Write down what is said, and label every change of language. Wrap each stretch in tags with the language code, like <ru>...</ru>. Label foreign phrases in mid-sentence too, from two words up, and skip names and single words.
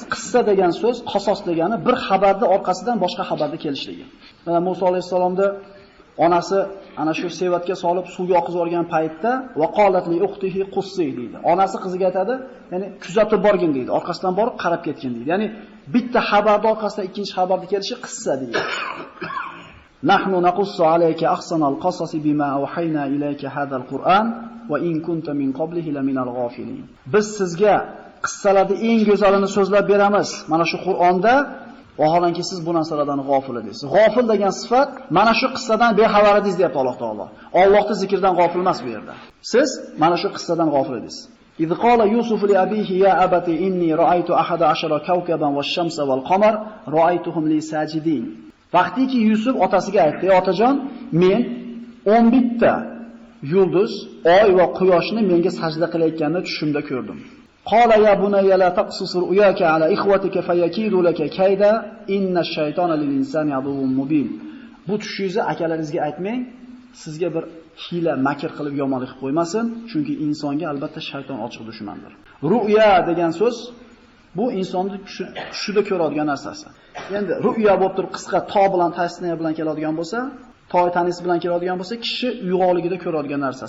<uz>Qissa degan so'z, qasos degani bir xabarni orqasidan boshqa xabarni kelishligi. Mana Musa alayhisalomda onasi ana shu sevatga solib suvga oqizib olgan paytda</uz> <ar>وقالت لأخته قصيه</ar> <uz>deydi. Onasi qiziga aytadi, ya'ni kuzatib borgin deydi. Orqasidan borib qarab ketgin deydi. Ya'ni bitta xabarning orqasidan ikkinchi xabarni kelishi qissa deydi.</uz> <ar>نحن نقص عليك أحسن القصص بما أوحينا إليك هذا القرآن وإن كنت من قبله لمن الغافلين.</ar> <uz>Biz sizga qissalarning eng go'zalini so'zlab beramiz. Mana shu Qur'onda vaholanki siz bu narsalardan g'ofil edingiz. G'ofil degan sifat mana shu qissadan bexabar edingiz deyapti Alloh taolo. Allohning zikridan g'ofil emas bu yerda. Siz mana shu qissadan g'ofil edingiz.</uz> <ar>إذ قال يوسف لأبيه يا أبت إني رأيت 11 كوكبا والشمس والقمر رأيتهم لي ساجدين.</ar> <uz>Vaqtiki Yusuf otasiga aytdi, otajon, men 11 ta yulduz, oy va quyoshni menga sajda qilayotganini tushimda ko'rdim.</uz> <ar>قال يا بني لا تقصص رؤياك على إخوتك فيكيدوا لك كيدا إن الشيطان للإنسان عدو مبين.</ar> <uz>Bu tushingizni akalaringizga aytmang, sizga bir hiyla, makr qilib yomonlik qilib qo'ymasin, chunki insonga albatta shayton ochiq dushmandir. Ru'ya degan so'z bu insonning tushida ko'radigan narsasi. Endi ru'ya bo'lib turib qisqa to bilan tasniya bilan keladigan bo'lsa, toy tanis bilan keladigan bo'lsa, kishi uyg'onligida ko'radigan narsasi.</uz>